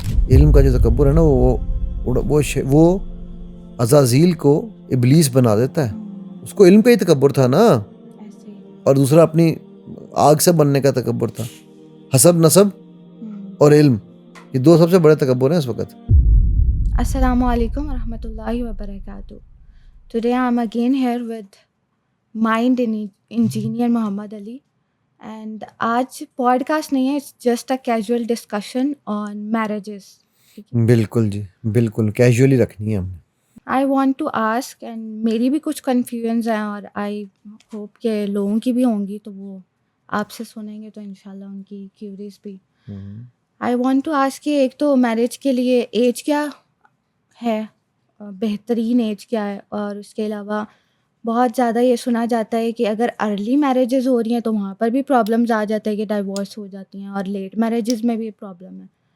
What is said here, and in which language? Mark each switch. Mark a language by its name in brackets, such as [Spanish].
[Hindi] इल्म का जो तकब्बुर है ना, वो अज़ाज़ील को इब्लीस बना देता है। उसको इल्म पे ही तकब्बुर था ना, ऐसे ही। और दूसरा अपनी आग से बनने का तकब्बुर था। हसब नसब और इल्म, ये दो सबसे बड़े तकब्बुर हैं इस वक्त। [Arabic] Assalamu alaikum warahmatullahi wabarakatuh. [English] Today I'm again here with Mind Engineer Muhammad Ali, and [Hindi] आज पॉडकास्ट नहीं है, [English] it's just a casual discussion on marriages. [Hindi] ठीक है? बिल्कुल जी, बिल्कुल कैजुअली रखनी है हमने। [English] I want to ask, and [Hindi] मेरी भी कुछ कन्फ्यूजन्स हैं और [English] I hope [Hindi] के लोगों की भी होंगी, तो वो आपसे सुनेंगे तो इंशाल्लाह उनकी क्यूरीज भी। [English] I want to ask [Hindi] कि एक तो मैरिज के लिए एज क्या है, बेहतरीन एज क्या है, और उसके अलावा बहुत ज़्यादा ये सुना जाता है कि अगर अर्ली मैरिजेज़ हो रही हैं तो वहाँ पर भी प्रॉब्लम्स आ जाते हैं कि डाइवोर्स हो जाती हैं, और लेट मैरिजेज़ में भी प्रॉब्लम है।